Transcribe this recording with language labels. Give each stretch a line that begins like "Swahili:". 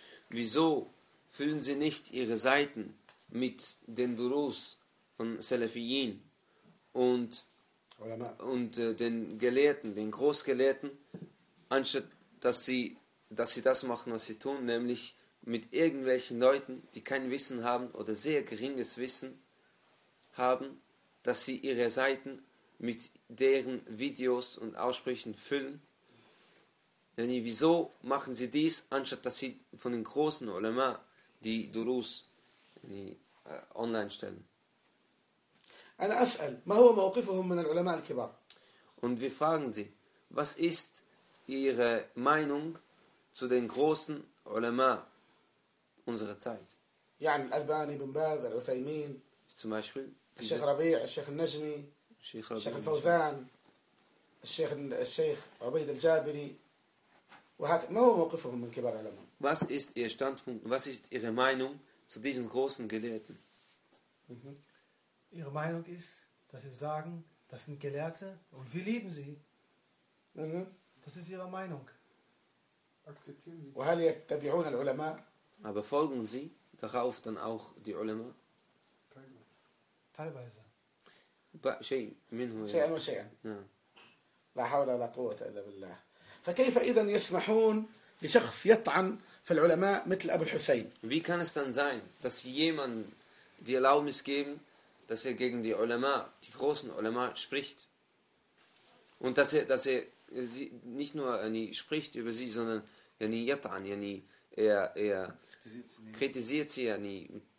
German: Wieso füllen sie nicht ihre Seiten mit den Durus von Salafiyin und den Gelehrten, den Großgelehrten, anstatt dass sie das machen, was sie tun, nämlich mit irgendwelchen Leuten, die kein Wissen haben oder sehr geringes Wissen haben, dass sie ihre Seiten mit deren Videos und Aussprüchen füllen? Denn wieso machen sie dies, anstatt dass sie von den großen Ulema die Durus online stellen? Und wir fragen sie, was ist ihre Meinung zu den großen Ulema unserer Zeit?
Arabic: يعني الألباني بن باز العثيمين
German: zum Beispiel
Arabic: الشيخ ربيع الشيخ النجمي الشيخ الفوزان الشيخ عبيد الجابري ما هو موقفهم من كبار العلماء؟
German: Was ist ihr Standpunkt, was ist ihre Meinung zu diesen großen Gelehrten? Ihre Meinung ist, dass sie sagen, das sind Gelehrte und wir lieben sie. Das ist ihre Meinung.
Arabic: وهل يتبعون العلماء؟
German: Aber folgen sie darauf dann auch die Ulema? teilweise.
Arabic: شيء منه شيئا وشيئا. لا حول ولا قوة إلا بالله. فكيف إذن يسمحون لشخص يطعن في العلماء مثل أبو الحسين؟
German: Wie kann es dann sein, dass jemand die Erlaubnis geben, dass er gegen die Ulama, die großen Ulama spricht? Und dass er nicht nur spricht über sie, sondern er kritisiert sie.